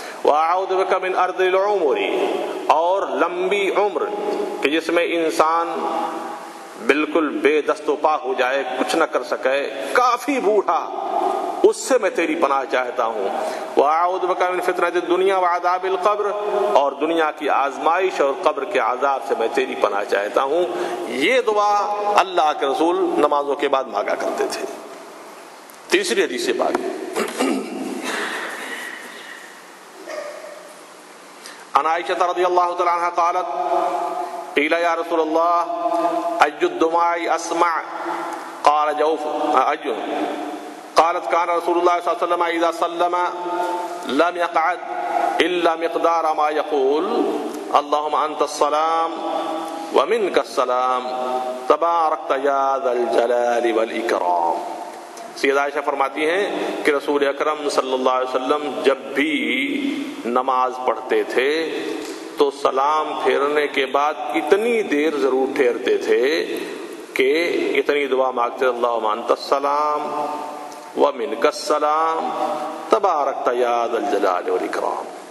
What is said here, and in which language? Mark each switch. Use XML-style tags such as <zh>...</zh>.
<ar>واعوذ بک من ارض العمر،</ar> <ur>اور لمبی عمر کہ جس میں انسان بالکل بے دست و پا ہو جائے، کچھ نہ کر سکے، کافی بوڑھا، اس سے میں تیری پناہ چاہتا ہوں.</ur> <ar>واعوذ بک من فتنۃ الدنیا وعذاب القبر،</ar> <ur>اور دنیا کی آزمائش اور قبر کے عذاب سے میں تیری پناہ چاہتا ہوں. یہ دعا اللہ کے رسول نمازوں کے بعد مانگا کرتے تھے. تیسری حدیث سے بات</ur> <ar>عن عائشہ رضی اللہ تعالی عنہا قالت قیل یا رسول اللہ ای الدماء اسمع قال جوف قالت كان رسول الله صلى الله عليه وسلم اذا سلم لم يقعد الا مقدار ما يقول اللهم انت السلام ومنك السلام تباركت يا ذا الجلال والاکرام.</ar> <ur>سیدہ عائشہ فرماتی ہیں کہ رسول اکرم صلی اللہ علیہ وسلم جب بھی نماز پڑھتے تھے تو سلام پھیرنے کے بعد اتنی دیر ضرور ٹھہرتے تھے کہ اتنی دعا مانگتے</ur> <ar>اللہم انت السلام ومنک السلام تبارکت یا ذا الجلال والاکرام.</ar>